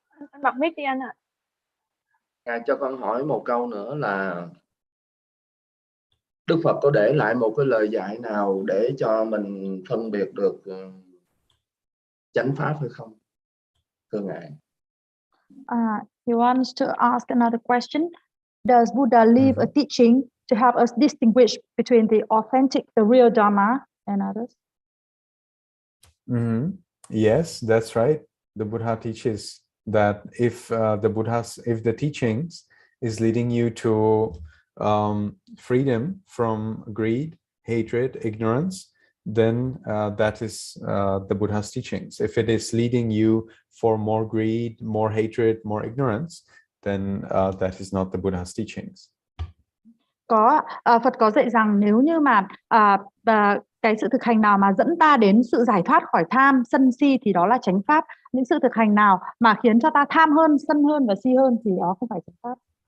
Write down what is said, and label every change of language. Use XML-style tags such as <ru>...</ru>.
<vi>Anh bật mic đi anh ạ. Cho con hỏi một câu nữa là Đức Phật có để lại một cái lời dạy nào để cho mình phân biệt được chánh pháp hay không? Thưa Ngài.</vi> <en>He wants to ask another question. Does Buddha leave a teaching to help us distinguish between the authentic, the real Dharma and others? Yes, that's right. The Buddha teaches that if the teachings is leading you to freedom from greed, hatred, ignorance, then that is the Buddha's teachings. If it is leading you for more greed, more hatred, more ignorance, then that is not the Buddha's teachings.</en> <vi>Phật có dạy rằng nếu như mà cái sự thực hành nào mà dẫn ta đến sự giải thoát khỏi tham, sân si thì đó là chánh pháp. Những sự thực hành nào mà khiến cho ta tham hơn, sân hơn và si hơn thì đó không phải chánh pháp.</vi>